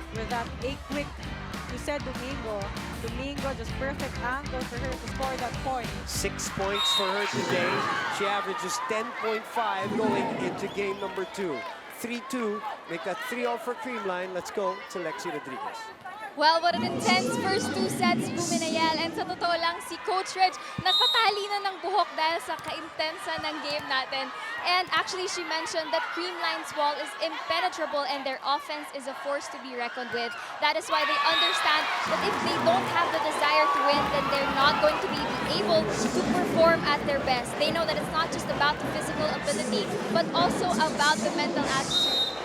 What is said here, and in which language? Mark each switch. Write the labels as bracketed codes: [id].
[en] that a quick, you said Domingo. Domingo, just perfect angle for her to score that point. 6 points for her today. She averages 10.5 going into game number 2. 3-2, make that 3-all for Creamline. Let's go to Lexi Rodriguez. Well, what an intense first 2 sets, Buminayel. [tl] And sa totoo lang, si Coach Reg nagpatali na ng buhok dahil sa ka-intensa ng game natin. [en] And actually, she mentioned that Creamline's wall is impenetrable and their offense is a force to be reckoned with. That is why they understand that if they don't have the desire to win, then they're not going to be able to perform at their best. They know that it's not just about the physical ability, but also about the mental attitude.